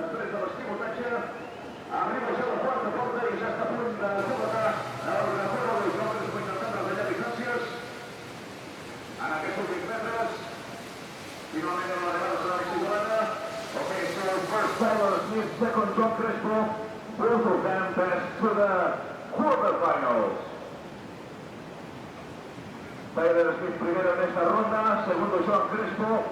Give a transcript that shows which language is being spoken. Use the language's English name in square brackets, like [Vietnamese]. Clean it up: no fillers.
[Catalan] Després de l'esquimotatge, arriba ja a la quarta porta i ja està a punt de completar el recorregut dels homes intentant retallar distàncies. En aquests últims metres, finalment l'arribada serà exitosa. [English] Okay, so first Tyler Smith, second John Crespo, both of them pass to the quarterfinals. [Spanish] Tyler Smith primero en esta ronda, segundo John Crespo.